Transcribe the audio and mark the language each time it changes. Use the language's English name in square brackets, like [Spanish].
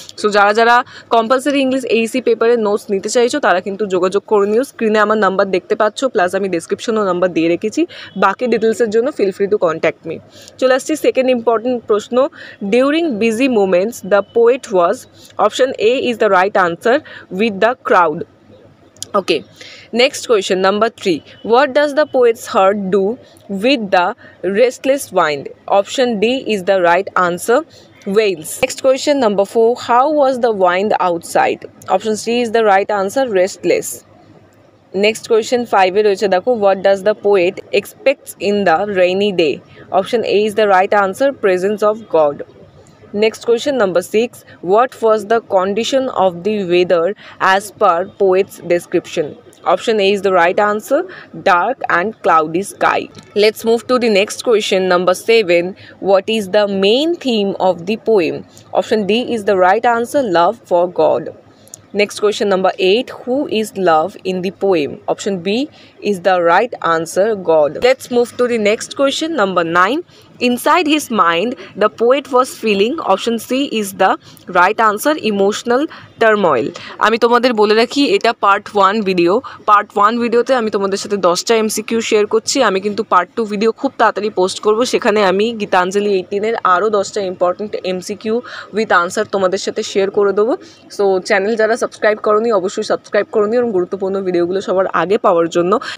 [Bangla] So যারা যারা compulsory English Aisi পেপারের নোটস নিতে চাইছো তারা কিন্তু যোগাযোগ করে নিও। স্ক্রিনে আমার নাম্বার দেখতে পাচ্ছ, প্লাস আমি ডেসক্রিপশনেও নাম্বার দিয়ে রেখেছি। বাকি ডিটেলসের জন্য [English] Feel free to contact me. [Bangla] চলে আসছি সেকেন্ড ইম্পর্টেন্ট প্রশ্ন। [English] During busy moments the poet was, option A is the right answer, with the crowd. Okay, next question number 3. What does the poet's heart do with the restless wind? Option D is the right answer, wails. Next question number 4. How was the wind outside? Option C is the right answer, restless. Next question 5 [Bangla] এ রয়েছে, দেখো, [English] what does the poet expects in the rainy day? Option A is the right answer, presence of God. Next question number 6. What was the condition of the weather as per poet's description? Option A is the right answer, dark and cloudy sky. Let's move to the next question number 7. What is the main theme of the poem? Option D is the right answer, love for God. Next question number 8. Who is love in the poem? Option B is the right answer, God. Let's move to the next question number 9. Inside his mind the poet was feeling. Option C is the right answer, emotional turmoil. [Bangla] আমি তোমাদের বলে রাখি, এটা part 1 video. Part 1 ভিডিওতে আমি তোমাদের সাথে 10টা এমসিকিউ শেয়ার করছি। আমি কিন্তু পার্ট 2 ভিডিও খুব তাড়াতাড়ি পোস্ট করব, সেখানে আমি গীতাঞ্জলি 18 আরও 10টা ইম্পর্টেন্ট এমসিকিউ উইথ আনসার তোমাদের সাথে শেয়ার করে দেবো। সো চ্যানেল যারা সাবস্ক্রাইব করোনি অবশ্যই সাবস্ক্রাইব করোনি এবং গুরুত্বপূর্ণ ভিডিওগুলো সবার আগে পাওয়ার জন্য।